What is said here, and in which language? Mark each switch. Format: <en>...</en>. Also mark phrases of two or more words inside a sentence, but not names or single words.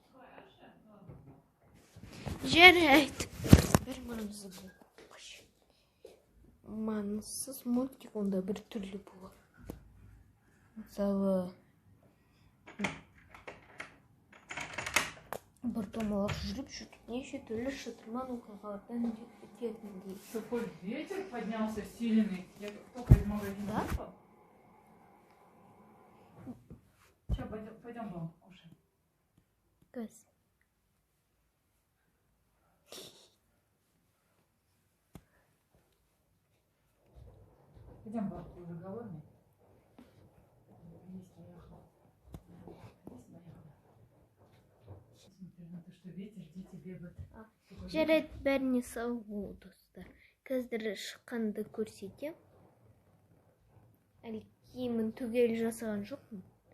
<kk>Жарайды. Бір маңызы болу қажет. Маңызсыз мультик онда бір түрлі болады. Мысалы, бір домалақ жүріп, неше түрлі шытырман оқиғалардан өтетіндей.</kk> <ru>Такой ветер поднялся сильный. Я только из магазина вышла. Сейчас пойдем дома кушать. Газ. Пойдем, бабка, уже голодный.</ru> <kk>Жарайды, бәріне сау бол, достар. Қазір шыққанды көрсетем. Әлі киімін түгел жасаған жоқпын.</kk>